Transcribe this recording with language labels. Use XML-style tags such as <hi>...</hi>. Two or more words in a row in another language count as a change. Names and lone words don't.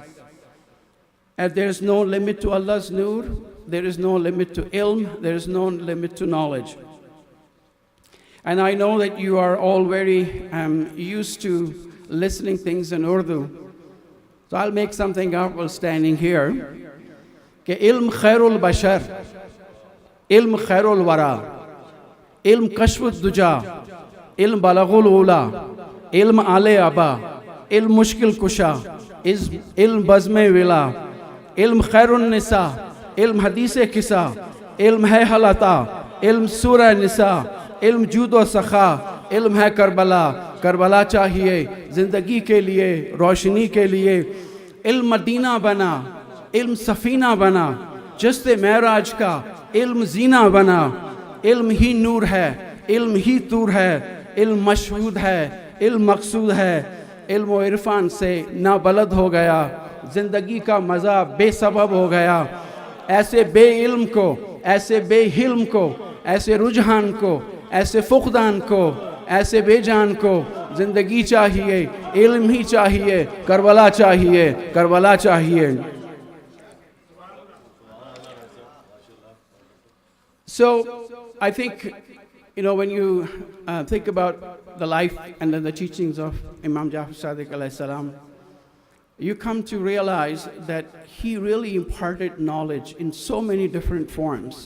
<en>And there is no limit to Allah's nur, there is no limit to ilm, there is no limit to knowledge. And I know that you are all very used to listening things in Urdu. So I'll make something up while standing here.</en> <ur>کہ علم خیر البشر، علم خیر الورا، علم کشف الدجیٰ، علم بلغ العلیٰ، علم آل عبا، علم مشکل کشا، علم بزم ولا، علم خیر النساء، علم حدیث کسا، علم ہے ہل اتیٰ، علم سورہ نساء، علم جود و سخا، علم ہے کربلا, کربلا چاہیے زندگی کے لیے روشنی کے لیے علم مدینہ بنا علم سفینہ بنا جستِ معراج کا علم زینہ بنا علم ہی نور ہے علم ہی طور ہے علم مشہود ہے علم مقصود ہے علم و عرفان سے نابلد ہو گیا زندگی کا مزہ بےسبب ہو گیا ایسے بےعلم کو ایسے بےحلم کو ایسے رجحان کو ایسے فقدان کو ایسے بےجان کو زندگی چاہیے علم ہی چاہیے کربلا چاہیے کربلا چاہیے.</ur> <en>So I think, when you think about the life and then the teachings of Imam Jaffar Sadiq</en> <ar>عليه السلام,</ar> <en>you come to realize that he really imparted knowledge in so many different forms.</en>